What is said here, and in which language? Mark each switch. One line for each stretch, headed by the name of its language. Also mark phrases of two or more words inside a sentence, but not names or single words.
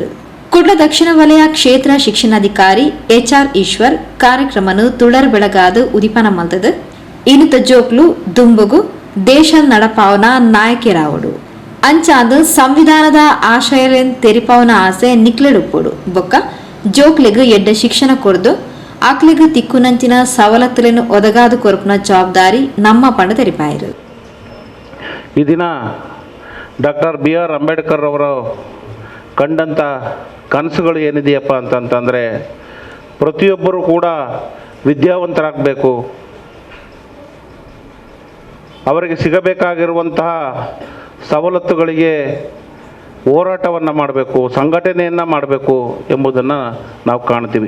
Tulu: ಕುಡ್ಲ ದಕ್ಷಿಣ ವಲಯ ಕ್ಷೇತ್ರ ಶಿಕ್ಷಣಾಧಿಕಾರಿ HR ಈಶ್ವರ್ ಕಾರ್ಯಕ್ರಮನು ತುಳರ್ ಬೆಳಗಾದ ಉದಿಪನ ಮಲ್ತದ ಇನುತ ಜೋಕ್ಲು ದುಂಬುಗು ದೇಶ ನಡಪಾವನ ನಾಯಕಿರಾವಡು ಅಂಚಾದ ಸಂವಿಧಾನದ ಆಶಯಲೆನ್ ತೆರಿಪಾವನ ಆಸೆ ನಿಕ್ಲೆಡುಪ್ಪುಡು ಬೊಕ್ಕ ಜೋಕ್ಲೆಗ್ ಎಡ್ಡ ಶಿಕ್ಷಣ ಕೊಡ್ದು ಆಕ್ಲೆಗ್ ತಿಕ್ಕುನಂಚಿನ ಸವಲತ್ತುಲೆನು ಒದಗಾದು ಕೊರಪುನ ಜವಾಬ್ದಾರಿ ನಮ್ಮ ಪಂಡ ತೆರಿಪಾಯಿರು.
Kannada: ಈ ದಿನ ಡಾಕ್ಟರ್ BR ಅಂಬೇಡ್ಕರ್ ಅವರು ಕಂಡಂಥ ಕನಸುಗಳು ಏನಿದೆಯಪ್ಪ ಅಂತಂತಂದರೆ ಪ್ರತಿಯೊಬ್ಬರೂ ಕೂಡ ವಿದ್ಯಾವಂತರಾಗಬೇಕು, ಅವರಿಗೆ ಸಿಗಬೇಕಾಗಿರುವಂತಹ ಸವಲತ್ತುಗಳಿಗೆ ಹೋರಾಟವನ್ನು ಮಾಡಬೇಕು, ಸಂಘಟನೆಯನ್ನು ಮಾಡಬೇಕು ಎಂಬುದನ್ನು ನಾವು ಕಾಣ್ತೀವಿ.